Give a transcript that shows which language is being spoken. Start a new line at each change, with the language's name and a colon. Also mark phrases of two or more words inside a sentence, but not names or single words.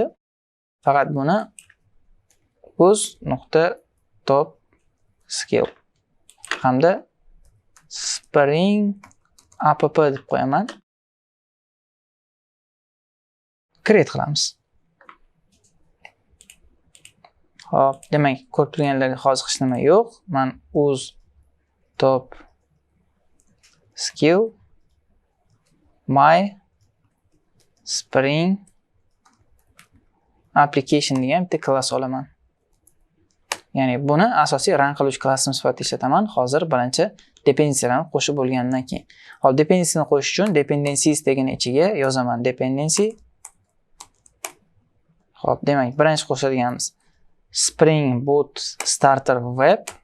Uzbek: Faqat buni uz.top.skill hamda Spring app deb qo'yaman. Create qilamiz. Hop, demak, ko'rib turganlarga hozir hech nima yo'q. Men uz.top.skill
English: my Spring application
Uzbek: degan bitta klass olaman. Ya'ni buni asosiy run qiluvchi klassimiz sifatida ishlataman. Hozir birinchi dependensiyalarni qo'shib bo'lgandan keyin. Hop, dependencyni qo'shish uchun dependencies degan ichiga yozaman dependency. Hop, demak, birinchi qo'shadiganimiz Spring Boot Starter Web.